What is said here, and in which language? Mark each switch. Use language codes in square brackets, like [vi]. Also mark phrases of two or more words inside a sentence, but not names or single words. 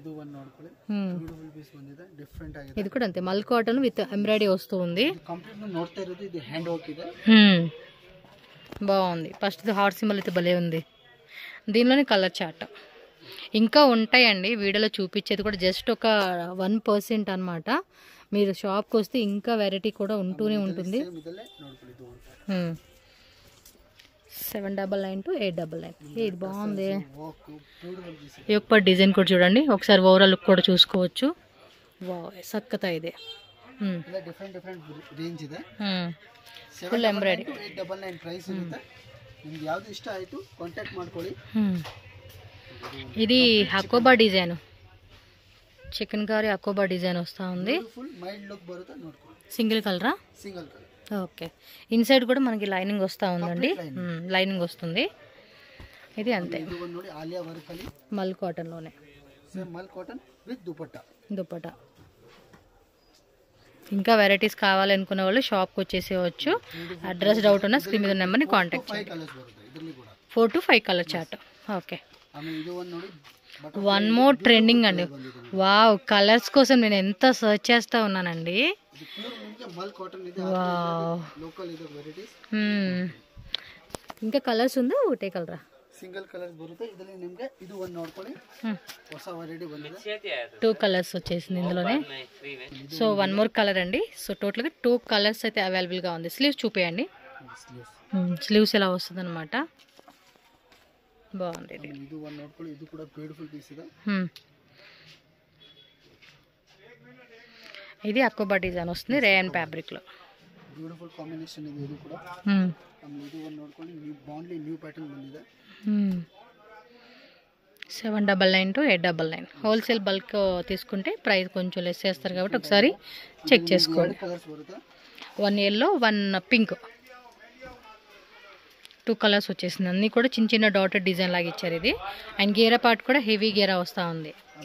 [te] ఇది కూడా అంతే [en] mul cotton with embroidery [te] వస్తూ ఉంది బాగుంది [en] first heart symbol [te] అయితే భలే ఉంది దీనిలోనే [en] color chart [te] ఇంకా ఉంటాయండి వీడియోలో చూపించేది కూడా జస్ట్ ఒక 1% అనమాట మీరు షాప్కి వస్తే ఇంకా వెరైటీ కూడా ఉంటూనే ఉంటుంది. 799 to 899. ఇది బాగుంది. యొక్క డిజైన్ కూడా చూడండి ఒకసారి, [en] overall look [te] కూడా చూసుకోవచ్చు. [kn] సక్కత ಇದೆ. [en] different range [kn] ಇದೆ. [en] full embroidery. [kn] 899 ಪ್ರೈಸ್ ಇರುತ್ತೆ. ನಿಮಗೆ ಯಾವುದು ಇಷ್ಟ ಆಯಿತು ಕಾಂಟ್ಯಾಕ್ಟ್ ಮಾಡ್ಕೊಳ್ಳಿ. [te] ఇది హకోబా డిజైన్, చికెన్ కర్రీ హకోబా డిజైన్ వస్తూ ఉంది. [en] full mild look [kn] బರುತ್ತೆ ನೋಡ್ಕೊಳ್ಳಿ. [te] సింగిల్ కలరా? సింగిల్ కలర్. ఓకే. ఇన్సైడ్ కూడా మనకి లైనింగ్ వస్తూ ఉందండి. లైనింగ్ వస్తుంది. ఇది అంతే. [kn] ನೋಡಿ ಆಲಿಯಾ ವರ್ಕ್ ಅಲ್ಲಿ [te] మల్ కాటన్లోనే. మల్ కాటన్ విత్ దుపట్టా. ఇంకా వెరైటీస్ కావాలనుకునే వాళ్ళు షాప్కి వచ్చేసేవచ్చు. అడ్రస్ డౌట్ ఉన్న స్క్రీన్ మీద నెంబర్ని కాంటాక్ట్ చేయండి. 4 to 5 [en] color chart. [te] ఓకే. [en] one more trending [te] అండి. వావ్, కలర్స్ కోసం నేను ఎంత సర్చ్ చేస్తూ ఉన్నానండి. ఇంకా కలర్స్ ఉందా? ఒకటే కలరా? [en] single colors [kn] ಬರುತ್ತೆ ಇದರಲ್ಲಿ. ನಿಮಗೆ ಇದು ಒಂದು ನೋಡ್ಕೊಳ್ಳಿ, ಹೊಸ ವೆರೈಟಿ ಬಂದಿದೆ. [te] 2 కలర్స్ వచ్చేసింది ఇందులోనే. సో 1 [en] more color [te] అండి. సో టోటల్గా 2 కలర్స్ అయితే అవైలబుల్గా ఉంది. స్లీవ్స్ చూపేయండి. స్లీవ్స్ ఎలా వస్తుంది అనమాట. బాగుంది. [kn] ಇದು ಒಂದು ನೋಡ್ಕೊಳ್ಳಿ, ಇದು ಕೂಡ [en] beautiful piece [kn] ಇದೆ. [te] ఇది అకోబా డిజైన్ వస్తుంది [en] rayon fabric [te] లో. [en] beautiful combination [kn] ಇದೆ ಇದು ಕೂಡ. ಇದು ಒಂದು ನೋಡ್ಕೊಳ್ಳಿ, [en] new bondly new pattern [kn] ಬಂದಿದೆ. 799 to 899. [en] wholesale bulk [te] తీసుకుంటే ప్రైస్ కొంచెం లెస్ చేస్తారు కాబట్టి ఒకసారి చెక్ చేసుకోండి. 1 yellow 1 పింక్, 2 కలర్స్ వచ్చేసింది. అన్నీ కూడా చిన్న చిన్న [en] dotted design [te] లాగా ఇచ్చారు ఇది. అండ్ గేరా పార్ట్ కూడా హెవీ గేరా వస్తూ ఉంది.